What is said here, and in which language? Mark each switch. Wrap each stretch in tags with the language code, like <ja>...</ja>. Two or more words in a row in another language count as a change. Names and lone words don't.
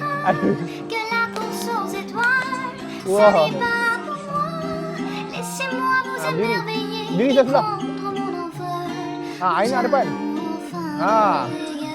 <ms>Aduh.</ms> <fr>que la course aux étoiles, Wow. ça n'est pas pour moi. Laissez-moi vous</fr> <ms>Ah, berdiri.</ms> <fr>émerveiller</fr> <ms>Berdiri</ms> <fr>et</fr> <ms>kat sebelah.</ms> <fr>prendre mon envol.</fr> <ms>Ah, Aina depan.</ms> <fr>Enfin Ah.</fr>